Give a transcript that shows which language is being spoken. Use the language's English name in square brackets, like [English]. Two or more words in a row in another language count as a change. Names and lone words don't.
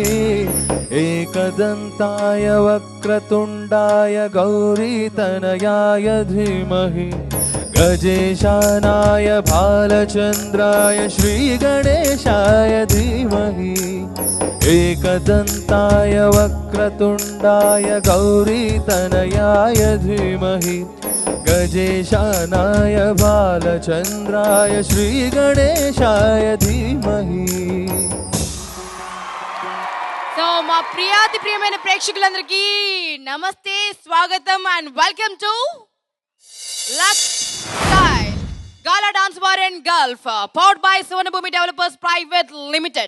[Sanskrit] एकदन्ताय वक्रतुण्डाय गौरीतनयाय धीमहि गजेशानाय भालचन्द्राय श्रीगणेशाय धीमहि एकदन्ताय वक्रतुण्डाय गौरीतनयाय धीमहि गजेशानाय भालचन्द्राय श्रीगणेशाय धीमहि. [Telugu] సో మా ప్రియాతి ప్రియమైన ప్రేక్షకులందరికీ నమస్తే, స్వాగతం [English] and welcome to Lux Style Gala Dance Bar and Gulf powered by Soni Bhoomi Developers Private Limited.